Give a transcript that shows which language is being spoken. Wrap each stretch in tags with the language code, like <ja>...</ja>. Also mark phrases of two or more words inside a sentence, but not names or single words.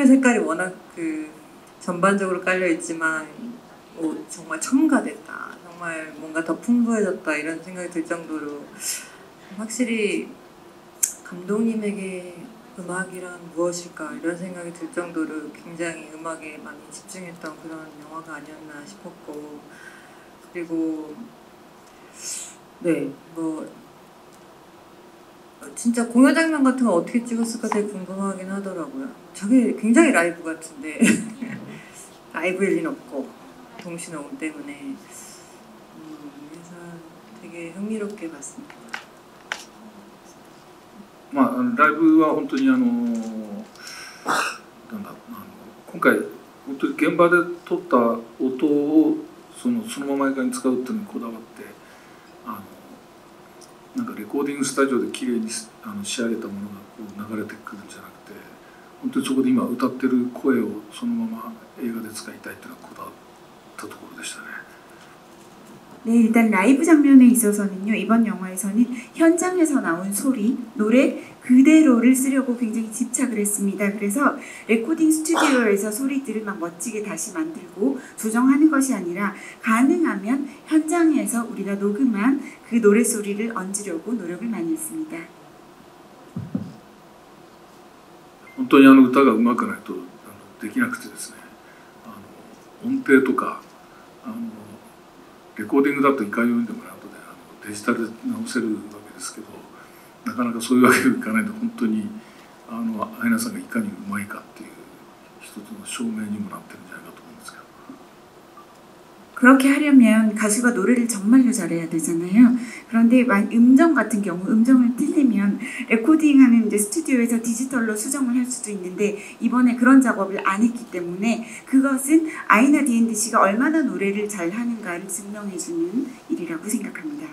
<ko>색깔이 워낙 전반적으로 깔려 있지만 정말 첨가됐다, 정말 뭔가 더 풍부해졌다 이런 생각이 들 정도로, 확실히 감독님에게 음악이란 무엇일까 이런 생각이 들 정도로 굉장히 음악에 많이 집중했던 그런 영화가 아니었나 싶었고, 그리고 진짜 공연 장면 같은 거 어떻게 찍었을까 되게 궁금하긴 하더라고요. 저게 굉장히 라이브 같은데 라이브일 리는 없고 동시녹음 때문에 그래서 되게 흥미롭게 봤습니다.</ko> <ja>ライブは本当に今回本当に現場で撮った音をそのまま映画に使うっていうのにこだわって、なんかレコーディングスタジオで綺麗に仕上げたものがこう流れてくるんじゃなくて、本当にそこで今歌ってる声をそのまま映画で使いたいっていうのはこだわったところでしたね。</ja> <ko>네, 일단 라이브 장면에 있어서는요, 이번 영화에서는 현장에서 나온 소리, 노래 그대로를 쓰려고 굉장히 집착을 했습니다. 그래서 레코딩 스튜디오에서 소리들을 막 멋지게 다시 만들고 조정하는 것이 아니라 가능하면 현장에서 우리가 녹음한 그 노래 소리를 얹으려고 노력을 많이 했습니다.</ko> <ja>本当に歌が上手くないとできなくてですね、音程とかレコーディングだといかようにでも後でデジタルで直せるわけですけど、なかなかそういうわけにいかないので、本当にアイナさんがいかにうまいかっていう一つの証明にもなってるんじゃないかと思うんですけど。</ja> <ko>그렇게 하려면 가수가 노래를 정말로 잘해야 되잖아요. 그런데 음정 같은 경우 음정을 틀리면 레코딩하는 이제 스튜디오에서 디지털로 수정을 할 수도 있는데 이번에 그런 작업을 안 했기 때문에 그것은 아이나 디앤드 씨가 얼마나 노래를 잘하는가를 증명해주는 일이라고 생각합니다.</ko>